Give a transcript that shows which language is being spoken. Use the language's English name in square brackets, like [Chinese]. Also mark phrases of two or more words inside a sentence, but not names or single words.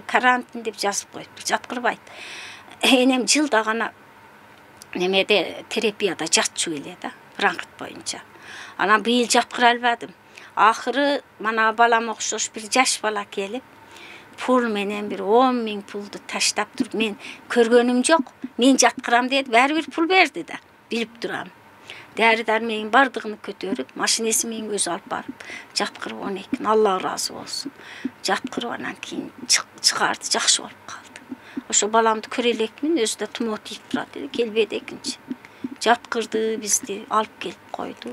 [Kyrgyz] Карантин деп жазып коюптур, жаткырбайт. Энем жылда гана немеде терапияда жатчу эле да, бронхит боюнча. Анан быйыл жаткыра албадым. Акыры мана балам окшош бир жаш бала келип, пул менен бир 10 000 пулду таштап туруп, мен көргөнүм жок, мен жаткырам деди, баары бир пул берди да, билип турам. [Kazakh] Дәрі дәрменің бардығын көтеріп, машинесі мен өзі алып барып, жатқырып оны екен, Алла разы болсын. Жатқырып анан кейін шығарды, жақсы болып қалды. [Kyrgyz] Ошо баламды [Kazakh] көрелекмін, өзі де тұмау тиіп тұрады, келбеді екінші. Жатқырды, бізді алып келіп қойды.